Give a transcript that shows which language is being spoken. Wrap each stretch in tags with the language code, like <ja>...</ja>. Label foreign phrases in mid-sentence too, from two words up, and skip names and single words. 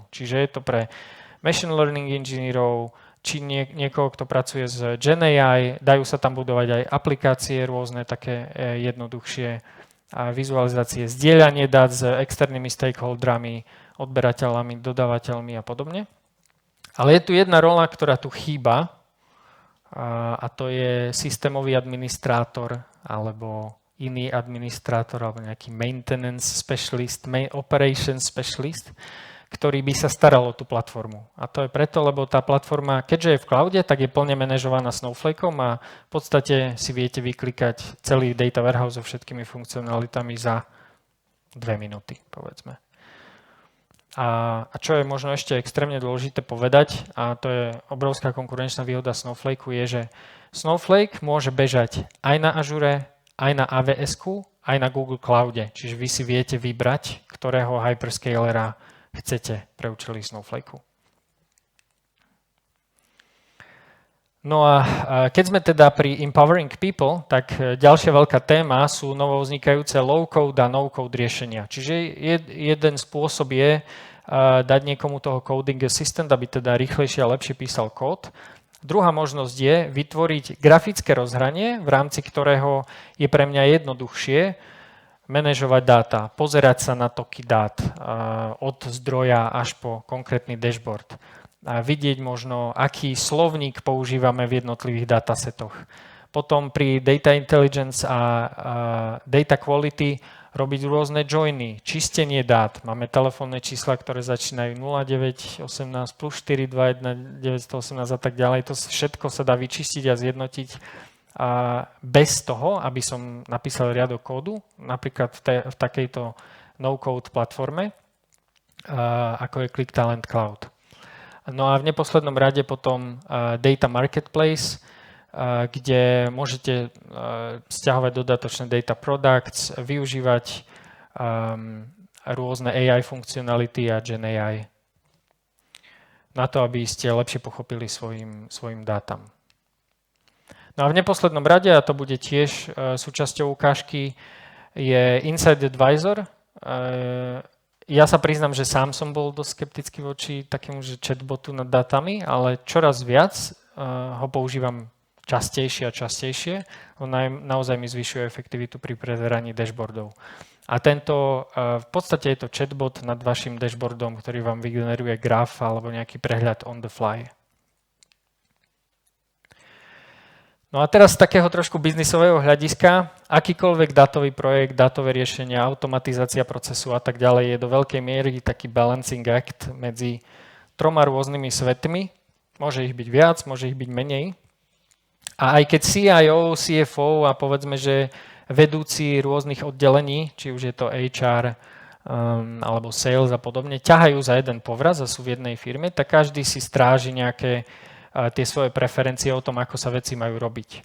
<sk>Čiže je to pre</sk> <en>machine learning</en> <sk>inžinierov, či niekoho, kto pracuje s</sk> <en>Gen AI,</en> <sk>dajú sa tam budovať aj aplikácie rôzne, také jednoduchšie vizualizácie, zdieľanie dát s externými stakeholderami, odberateľmi, dodávateľmi a podobne. Ale je tu jedna rola, ktorá tu chýba a to je systémový administrátor alebo iný administrátor alebo nejaký</sk> <en>maintenance specialist, operations specialist,</en> <sk>ktorý by sa staral o tú platformu. A to je preto, lebo tá platforma, keďže je v cloude, tak je plne manažovaná Snowflakeom a v podstate si viete vyklikať celý</sk> <en>data warehouse</en> <sk>so všetkými funkcionalitami za 2 minúty, povedzme. A čo je možno ešte extrémne dôležité povedať, a to je obrovská konkurenčná výhoda Snowflakeu, je, že Snowflake môže bežať aj na Azure, aj na AWS-ku, aj na Google Cloude. Čiže vy si viete vybrať, ktorého hyperscalera chcete pre účely Snowflakeu. No a keď sme teda pri</sk> <en>empowering people,</en> <sk>tak ďalšia veľká téma sú novovznikajúce low-code a no-code riešenia. Čiže jeden spôsob je dať niekomu toho</sk> <en>coding assistant,</en> <sk>aby teda rýchlejšie a lepšie písal kód. Druhá možnosť je vytvoriť grafické rozhranie, v rámci ktorého je pre mňa jednoduchšie manažovať dáta, pozerať sa na toky dát od zdroja až po konkrétny dashboard. vidieť možno, aký slovník používame v jednotlivých datasetoch. Potom pri</sk> <en>data intelligence</en> <sk>a</sk> <en>data quality</en> <sk>robiť rôzne joiny, čistenie dát. Máme telefónne čísla, ktoré začínajú 0918 plus 421 918 a tak ďalej. To všetko sa dá vyčistiť a zjednotiť bez toho, aby som napísal riadok kódu, napríklad v takejto no-code platforme, ako je Qlik Talent Cloud. No a v neposlednom rade potom Data Marketplace, kde môžete stiahovať dodatočné</sk> <en>data products,</en> <sk>využívať rôzne AI funkcionality a</sk> <en>Gen AI</en> <sk>na to, aby ste lepšie pochopili svojim dátam. No a v neposlednom rade, a to bude tiež súčasťou ukážky, je Inside Advisor. Ja sa priznám, že sám som bol dosť skeptický voči takému chatbotu nad dátami, ale čoraz viac ho používam častejšie a častejšie. On naozaj mi zvyšuje efektivitu pri prezeraní dashboardov. A v podstate je to chatbot nad vašim dashboardom, ktorý vám vygeneruje graf alebo nejaký prehľad</sk> <en>on the fly.</en> <sk>No a teraz z takého trošku biznisového hľadiska, akýkoľvek dátový projekt, dátové riešenia, automatizácia procesu a tak ďalej je do veľkej miery taký</sk> <en>balancing act</en> <sk>medzi 3 rôznymi svetmi. Môže ich byť viac, môže ich byť menej. A aj keď CIO, CFO a povedzme, že vedúci rôznych oddelení, či už je to HR alebo sales a podobne, ťahajú za jeden povraz a sú v jednej firme, tak každý si stráži nejaké tie svoje preferencie o tom, ako sa veci majú robiť.</sk>